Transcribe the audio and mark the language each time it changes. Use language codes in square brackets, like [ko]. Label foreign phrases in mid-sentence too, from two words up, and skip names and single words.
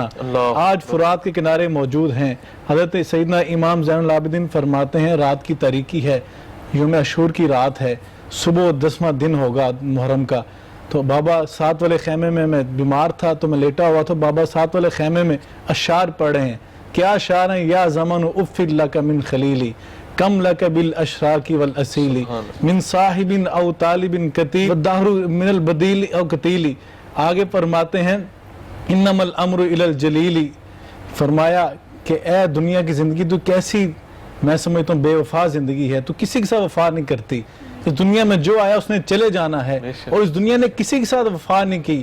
[ur] آج فرات کے کنارے موجود ہیں. حضرت سیدنا امام زین العابدین فرماتے ہیں رات کی تاریکی ہے, یوم عاشور کی رات ہے, صبح 10واں دن ہوگا محرم کا. تو بابا 7 والے خیمے میں بیمار تھا تو میں لیٹا ہوا, تو بابا 7 والے خیمے میں اشعار پڑھ رہے ہیں. کیا اشعار ہیں؟ [ar] یا زمن اف لک من خلیلی کم لک بالاشراق والاسیلی من صاحب او طالب کتیل والدہر من البدیل او کتیلی. [ur] آگے فرماتے ہیں [ar] انما الامر الی الجلیلی, [ur] فرمایا کہ اے دنیا کی زندگی تو کیسی میں سمجھتا ہوں بے وفا زندگی ہے, تو کسی کے ساتھ وفا نہیں کرتی. اس دنیا میں جو آیا اس نے چلے جانا ہے, اور اس دنیا نے کسی کے ساتھ وفا نہیں کی.